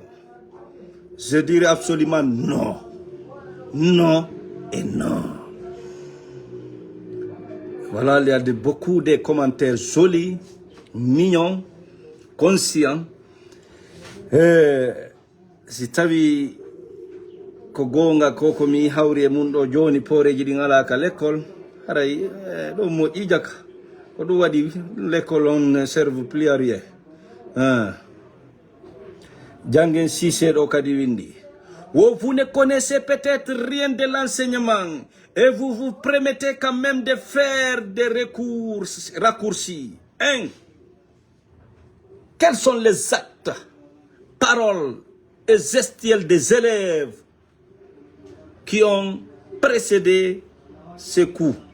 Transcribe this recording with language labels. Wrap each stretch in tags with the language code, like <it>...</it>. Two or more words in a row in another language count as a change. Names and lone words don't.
<fr>Je dirais absolument non. Non et non. Voilà, il y a beaucoup de commentaires jolis, mignons, conscients.</fr> <ff>Si tawi ko gonga koko mi hawri e mun ɗo joni poreji ɗi ngala ka l'école haray ɗo moƴƴi jaka ko ɗum waɗi</ff> <fr>l'école on ne serve plus à rien.</fr> <ff>Jangen Cissé ɗo kadi windi.</ff> <fr>Vous ne connaissez peut-être rien de l'enseignement Et vous vous permettez quand même de faire des raccourcis. Quels sont les actes, paroles et gestuels des élèves qui ont précédé ce coup?</fr>